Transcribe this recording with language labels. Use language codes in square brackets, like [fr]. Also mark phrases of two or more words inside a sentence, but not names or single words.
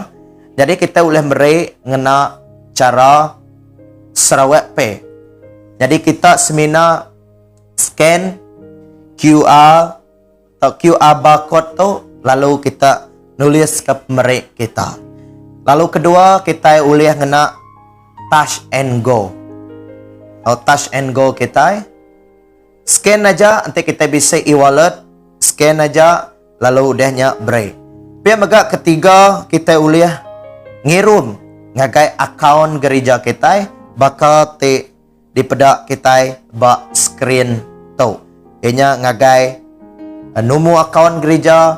[iba] Jadi kita oleh merik ngena cara Sarawak Pay. Jadi kita semina scan QR atau QR barcode tu. Lalu kita nulis ke pemerik kita. Lalu kedua kita boleh ngena [en] touch and go. Touch and go [iba] kita. Scan aja nanti kita bisa e-wallet. Scan aja lalu udahnya break. Pian megak ketiga kita boleh ngirum ngagai akaun gereja kita. Bakal di pedak kita bak screen tu. Ianya ngagai nombor akaun gereja.